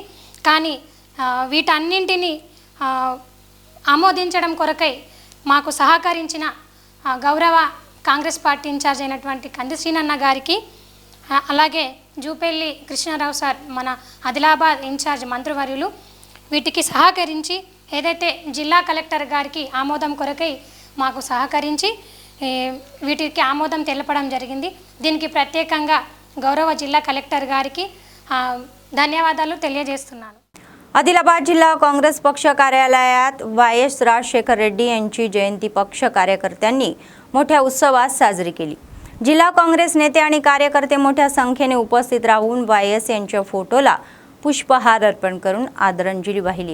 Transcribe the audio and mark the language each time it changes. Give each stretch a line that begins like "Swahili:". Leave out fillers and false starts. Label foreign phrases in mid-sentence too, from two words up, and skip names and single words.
Telugu: కానీ వీటన్నింటినీ ఆమోదించడం కొరకై మాకు సహకరించిన గౌరవ కాంగ్రెస్ పార్టీ ఇన్ఛార్జ్ అయినటువంటి కంది శ్రీనన్న గారికి, అలాగే జూపల్లి కృష్ణారావు సార్ మన ఆదిలాబాద్ ఇన్ఛార్జ్ మంత్రివర్యులు వీటికి సహకరించి ఏదైతే జిల్లా కలెక్టర్ గారికి ఆమోదం కొరకై మాకు సహకరించి వీటికి ఆమోదం తెలపడం జరిగింది. దీనికి ప్రత్యేకంగా గౌరవ జిల్లా కలెక్టర్ గారికి ధన్యవాదాలు తెలియజేస్తున్నాను.
Marathi: आदिलाबाद जिल्हा काँग्रेस पक्ष कार्यालयात वायएस राजशेखर रेड्डी यांची जयंती पक्ष कार्यकर्त्यांनी मोठ्या उत्सवात साजरी केली. जिल्हा काँग्रेस नेते आणि कार्यकर्ते मोठ्या संख्येने उपस्थित राहून वायएस यांच्या फोटोला पुष्पहार अर्पण करून आदरांजली वाहिली.